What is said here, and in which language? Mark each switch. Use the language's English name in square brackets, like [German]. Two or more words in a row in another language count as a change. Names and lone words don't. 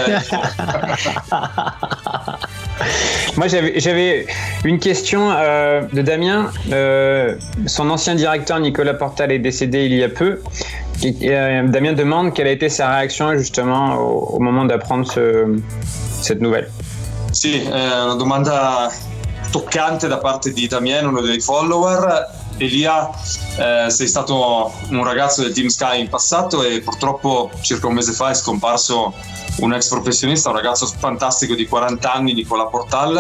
[French] Moi j'avais une question de Damien. Son ancien directeur Nicolas Portal est décédé il y a peu. Damien demande quelle a été sa réaction justement au moment d'apprendre cette nouvelle. [Italian] Sì, una domanda toccante da parte di Damien, uno dei follower. Elia, sei stato un ragazzo del Team Sky in passato e purtroppo circa un mese fa è scomparso un ex professionista, un ragazzo fantastico di 40 anni, Nicola Portal.